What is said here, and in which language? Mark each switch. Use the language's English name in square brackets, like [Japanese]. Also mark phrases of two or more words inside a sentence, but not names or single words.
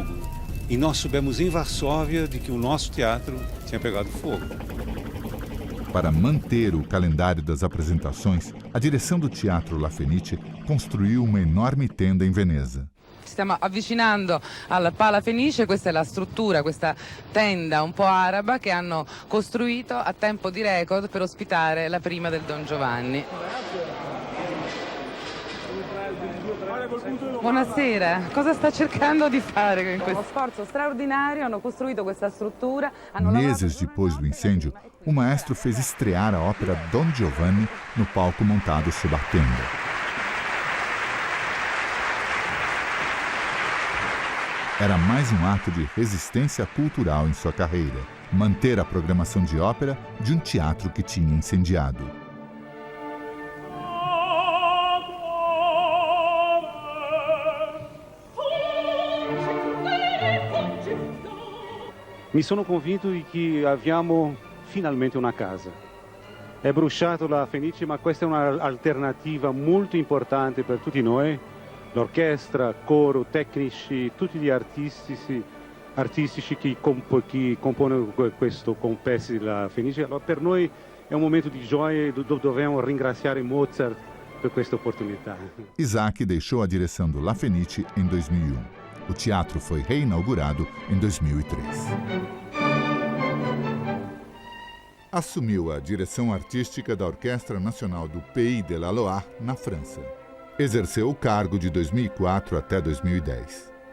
[Portuguese] E nós soubemos em Varsóvia de que o nosso teatro tinha pegado fogo. Para manter o calendário das apresentações, a direção do Teatro La Fenice construiu uma enorme tenda em Veneza. [Italian] Stiamo avvicinando al Pala Fenice, questa è la struttura, questa tenda un po' araba che hanno costruito a tempo di record per ospitare la prima del Don Giovanni. Buonasera, cosa sta cercando di fare con questo? Uno sforzo straordinario, hanno costruito questa struttura. [Portuguese] Meses depois do incêndio, o maestro fez estrear a ópera Don Giovanni no palco montado sob a tenda. Era mais um ato de resistência cultural em sua carreira, manter a programação de ópera de um teatro que tinha incendiado. [Italian] Mi sono convinto di che abbiamo finalmente una casa. È bruciato la Fenice, ma questa è un'alternativa molto importante per tutti noi, l'orchestra, coro, tecnici, tutti gli artistici che compongono questo complesso della Fenice. Allora, per noi è un momento di gioia e dobbiamo ringraziare Mozart per questa opportunità. [Portuguese] Isaac deixou a direção do La Fenice em 2001. O teatro foi reinaugurado em 2003. Assumiu a direção artística da Orquestra Nacional do Pays de la Loire, na França. Exerceu o cargo de 2004 até 2010.